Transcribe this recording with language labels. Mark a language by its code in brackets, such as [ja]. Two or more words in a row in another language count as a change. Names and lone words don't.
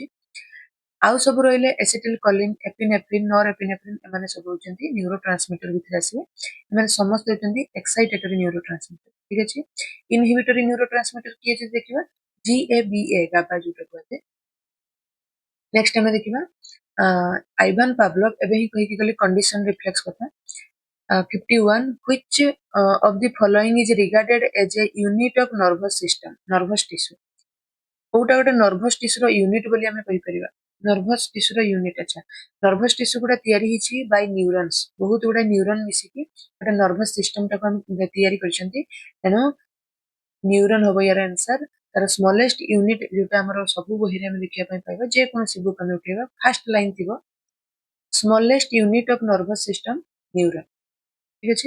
[or] ଆଉ ସବୁ ରହିଲେ [en] acetyl choline, epinephrine, nor epinephrine, [or] ଏମାନେ ସବୁ ହଉଛନ୍ତି [en] neuro transmitter [or] ଭିତରେ ଆସିବେ। ଏମାନେ ସମସ୍ତେ ହଉଛନ୍ତି [en] excitatory neuro transmitter, [or] ଠିକ ଅଛି। [en] inhibitory neuro transmitter [or] କିଏ ଯଦି ଦେଖିବା, GABA, ଗାବା ଯୋଉଟା କୁହାଯାଏ। ନେକ୍ସଟ ଆମେ ଦେଖିବା, ଆଇଭାନ ପାଭଲଭ ଏବେ ହିଁ କହିକି ଗଲେ [en] condition reflex [or] କଥା। 51, [en] which of the following is regarded as a unit of nervous system, nervous tissue? [or] କୋଉଟା ଗୋଟେ [en] nervous tissue's unit [or] ବୋଲି ଆମେ କହିପାରିବା? [en] nervous tissue's unit, [or] ଆଚ୍ଛା, [en] nervous tissue [or] ଗୁଡା ତିଆରି ହେଇଛି [en] by neurons, [or] ବହୁତ ଗୁଡା ନ୍ୟୁରନ ମିଶିକି ଗୋଟେ [en] nervous system [or] ଟାକୁ ଆମେ ତିଆରି କରିଛନ୍ତି। ତେଣୁ ନ୍ୟୁରନ ହବ ୟାର ଆନ୍ସର। ତାର [en] smallest unit [or] ଯୋଉଟା ଆମର ସବୁ ବହିରେ ଆମେ ଦେଖିବା ପାଇଁ ପାଇବା, ଯେକୌଣସି ବୁକ୍ ଆମେ ଉଠେଇବା [en] first line [or] ଥିବ [en] smallest unit of nervous system neuron, [or] ଠିକ ଅଛି।